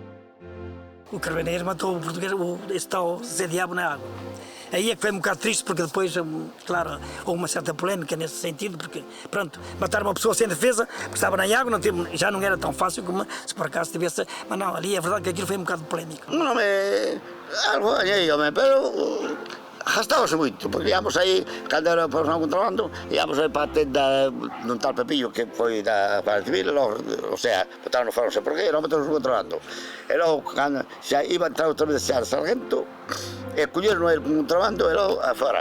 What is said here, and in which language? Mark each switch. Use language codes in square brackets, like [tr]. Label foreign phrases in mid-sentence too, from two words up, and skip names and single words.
[pt] O carabineiro matou o português, esse tal Zé Diabo na água. Aí é que foi um bocado triste porque depois, claro, houve uma certa polémica nesse sentido, porque, pronto, matar uma pessoa sem defesa, porque estava na água, já não era tão fácil como se por acaso tivesse. Mas não, ali é verdade que aquilo foi um bocado polémico. [gl] Non algo gañei, home, pero gastábase moito, porque íamos aí, cando era para o contrabando, íamos aí para a tenda dun tal Pepillo que foi da Guardia Civil, [es] o sea, [gl] botaron no faro, non sei por qué, non metemos no contrabando. E logo, cando xa iba a entrar outra vez xa de sargento, e colleron el contrabando e logo afora.